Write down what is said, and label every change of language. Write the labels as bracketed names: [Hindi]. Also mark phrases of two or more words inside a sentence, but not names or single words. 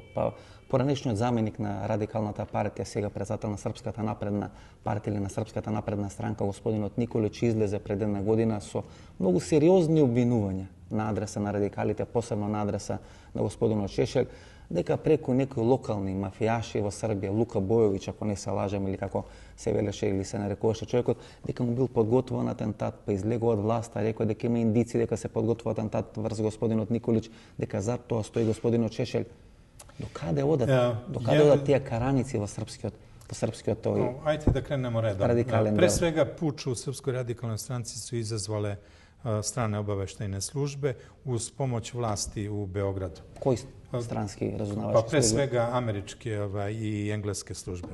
[Macedonian] Па поранешниот заменик на Радикалната партија, сега председател на Српската напредна партија или на Српската напредна странка, господинот Николич, излезе пред една година со многу сериозни обвинувања на адреса на радикалите, посебно на адреса на господинот Шешел, дека преку некои локални мафијаши во Србија, Лука Бојовиќ, ако не се лажам, или како се велеше или се нарекуваше човекот, дека му бил подготвуван атентат, па излегува од власта, рекоа дека има индици дека се подготвува атентат врз господинот Николич, дека зад тоа стои господинот Шешел. Докаде одат тие караници во српскиот тој [Serbian] Ајде да кренемо редом. [Macedonian] радикален [Serbian] Пре [Macedonian] дел? [Serbian] свега, пуч у Српскoj radikalnoj stranci su izazvale strane obaveštajne službe uz pomoć vlasti u Beogradu. [Macedonian] Кои странски [Serbian] Pa [Macedonian] разузнавачки [Serbian] pre [Macedonian] служби? [Serbian] svega američke i engleske službe.